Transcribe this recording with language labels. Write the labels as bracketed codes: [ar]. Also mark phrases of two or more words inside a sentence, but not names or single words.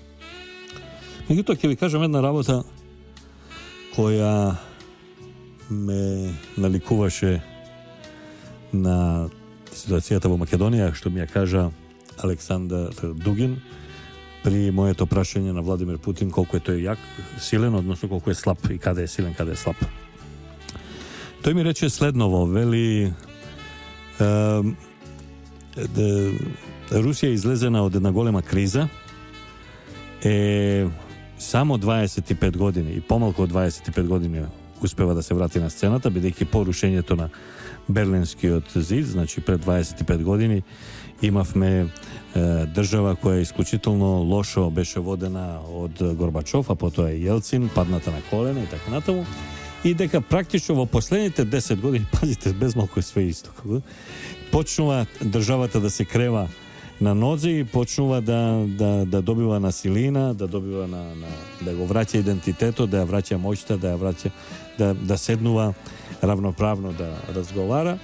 [mk] Меѓутоа, ќе ви кажам една работа која ме наликуваше на ситуацијата во Македонија, што ми ја кажа Александар Дугин при моето прашање на Владимир Путин колку е тој јак, силен, односно колку е слаб и каде е силен, каде е слаб. Той ми рече следново, вели Русија је излезена од една голема криза, само 25 години и помалко од 25 година успева да се врати на сцената, бидејќи по рушењето на Берлинскиот зид, значи пред 25 години, имавме држава која исклучително лошо беше водена од Горбачов, а потоа и Јелцин, падната на колена и така натаму, и дека практично во последните 10 години, пазите, без малку е све исто, почнува државата да се крева на нозе и почнува да добива на силина, да добива да го враќа идентитетот, да ја враќа моќта, да ја враќа да седнува равноправно да разговара.